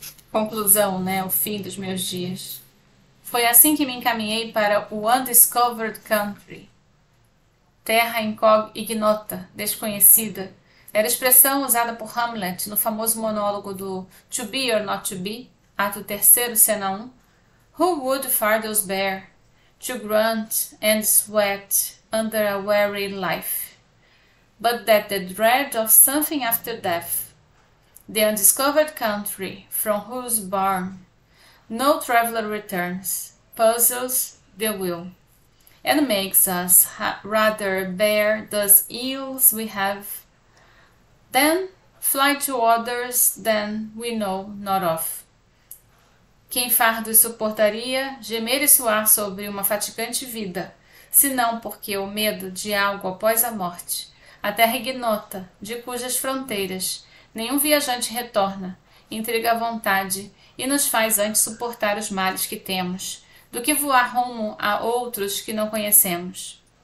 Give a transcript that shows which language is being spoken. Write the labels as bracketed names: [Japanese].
[Portuguese] Conclusão, o fim dos meus dias. Foi assim que me encaminhei para o Undiscovered Country. Terra ignota, desconhecida. Era a expressão usada por Hamlet no famoso monólogo do To Be or Not to Be, ato 3º, cena 1. [English] Who would fathers bear to grunt and sweat under a weary life, but that the dread of something after death, the undiscovered country from whose bourne no traveller returns, puzzles the will, and makes us rather bear those ills we have, than fly to others than we know not of. [Portuguese] Quem fardos suportaria gemer e suar sobre uma fatigante vida, senão porque o medo de algo após a morte, a terra ignota, de cujas fronteiras nenhum viajante retorna, intriga a vontade e nos faz antes suportar os males que temos, do que voar rumo a outros que não conhecemos.